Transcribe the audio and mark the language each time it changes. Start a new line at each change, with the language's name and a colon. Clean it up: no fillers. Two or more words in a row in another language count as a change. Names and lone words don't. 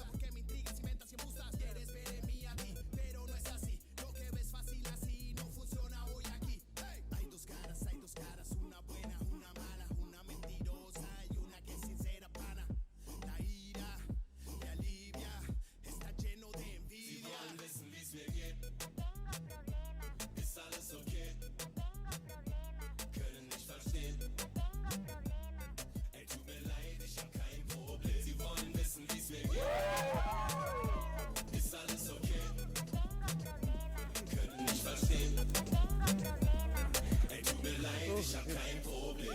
Spanish: ¿Por qué me intrigas, inventas y embustas? Quieres ver en mí a ti, pero no es así. Lo que ves fácil así no funciona hoy aquí. Hey. Hay dos caras, una buena, una mala, una mentirosa y una que es sincera pana. La ira me alivia, está lleno de envidia.
German: Sie wollen wissen, wie's mir geht. Ist alles okay? Können nicht verstehen. Ey, tut mir leid, ich hab kein Problem. Sie wollen wissen, wie's mir geht. Ist alles okay? Können nicht verstehen. Ey, tut mir leid, ich hab kein Problem.